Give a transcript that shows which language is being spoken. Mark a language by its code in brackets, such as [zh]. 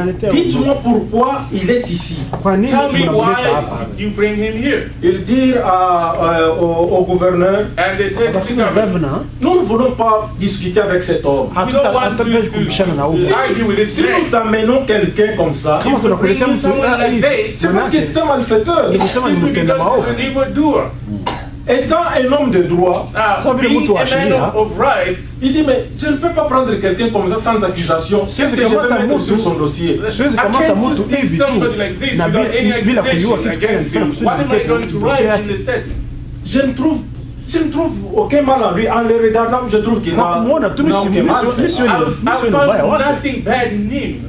[fr] Dites-moi pourquoi il est ici. [en] Tell me why you bring him here. [fr] Il dit au gouverneur, [en] and they said to the governor, [fr] nous ne voulons pas discuter avec cet homme. [en] We don't want to argue with this [fr] si nous t'amenons quelqu'un comme ça, c'est parce que c'est un malfaiteur. [en] Simply because he's an evildoer. [fr] Étant un homme de droit, [en] being a man of right, [fr] il dit, mais je ne peux pas prendre quelqu'un comme ça sans accusation. Qu'est-ce que je vais mettre sur son dossier? [en] I can't just take somebody like this without any accusation against him. What am I going to write in the statement? [fr] Je ne trouve aucun mal en lui. En le regardant, je trouve qu'il n'a aucun mal fait. [en] I found nothing bad in him.